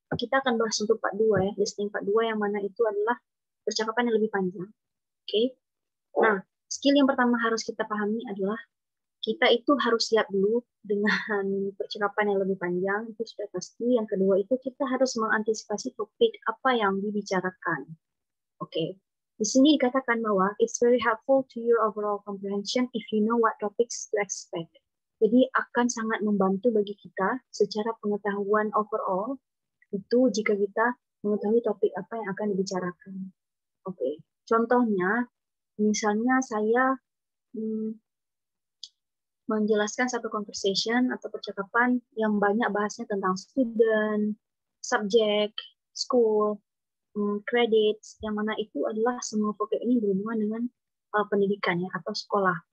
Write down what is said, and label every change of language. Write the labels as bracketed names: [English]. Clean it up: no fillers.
[Indonesian] Kita akan bahas untuk part 2 ya, listening part 2 yang mana itu adalah percakapan yang lebih panjang. Oke. Nah, skill yang pertama harus kita pahami adalah kita itu harus siap dulu dengan percakapan yang lebih panjang, itu sudah pasti. Yang kedua itu kita harus mengantisipasi topik apa yang dibicarakan. Oke. Di sini dikatakan bahwa [English] it's very helpful to your overall comprehension if you know what topics to expect. [Indonesian] Jadi akan sangat membantu bagi kita secara pengetahuan overall itu jika kita mengetahui topik apa yang akan dibicarakan. Oke. Contohnya, misalnya saya menjelaskan satu conversation atau percakapan yang banyak bahasnya tentang student, subject, school, credits, yang mana itu adalah semua vocab ini berhubungan dengan pendidikan ya atau sekolah.